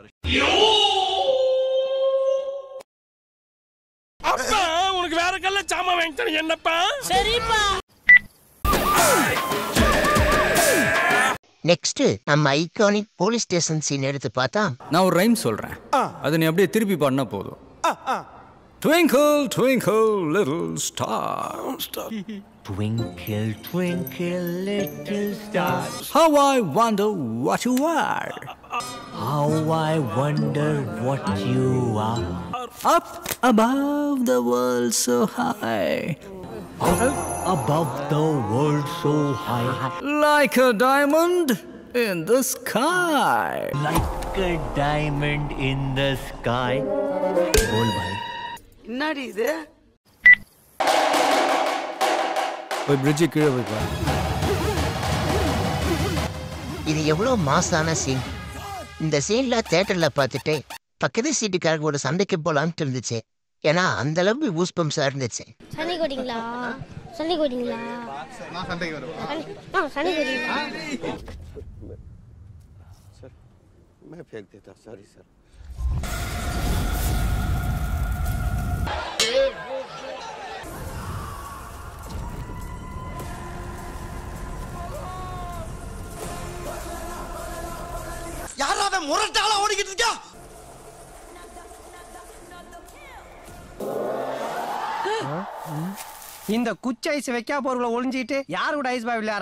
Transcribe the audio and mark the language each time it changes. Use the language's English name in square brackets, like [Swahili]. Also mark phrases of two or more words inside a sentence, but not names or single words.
[Tamil] அப்பா உனக்கு வேற கல்ல சாமா வாங்கிட்டேன் என்னப்பா? சரிப்பா. நெக்ஸ்ட் நம்ம [English] iconic police station scene [Tamil] எடுத்து பார்த்தா, நான் ஒரு ரைம் சொல்றேன், அதை நீ அப்படியே திருப்பி பாடினா போதும். [English] Twinkle, twinkle, little star. Twinkle, twinkle, little star. How I wonder what you are. How I wonder what you are. Up above the world so high. Above the world so high. Like a diamond in the sky. Like a diamond in the sky. [Hindi] बोल भाई. [Tamil] என்னடி இது? போய் பிரிட்ஜ் கீழே போய் பாரு. இது எவ்வளோ மாசான சீன். இந்த சீன்ல தியேட்டர்ல பார்த்துட்டு பக்கத்து சீட்டுக்காரங்க ஒரு சண்டைக்கு போலான்ட்டு இருந்துச்சு. ஏன்னா அந்த அளவுக்கு ஊஸ்பம்ஸா இருந்துச்சு. சண்டை கோடிங்களா? சண்டை கோடிங்களா? நான் சண்டைக்கு வரேன். சண்டை கோடிங்களா? [Hindi] सर मैं फेंक देता, [English] sorry sir. [Tamil] யாராவது முரட்டாளா ஓடிக்கிட்டு இருக்கா? இந்த குச்சி ஐஸ் வைக்கா போறவங்கள ஒளிஞ்சிட்டு யாரு கூட ஐஸ் பாய் விளையாடுறா?